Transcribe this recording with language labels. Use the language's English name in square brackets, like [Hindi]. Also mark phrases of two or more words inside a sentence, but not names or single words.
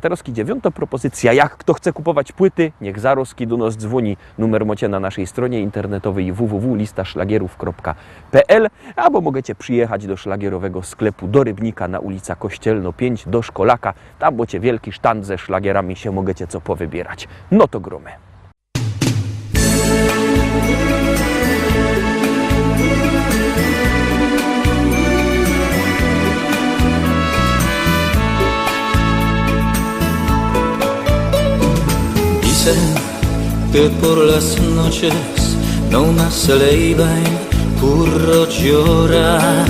[Polish] Teraz dziewiąta propozycja. Jak kto chce kupować płyty, niech zaroski do nas dzwoni. Numer macie na naszej stronie internetowej www.listaszlagierów.pl albo możecie przyjechać do szlagierowego sklepu do Rybnika na ulica Kościelno 5 do Szkolaka. Tam macie wielki sztand ze szlagierami, się możecie co powybierać. No to gromy. [Spanish] Dicen que por las noches no más le iban puro llorar.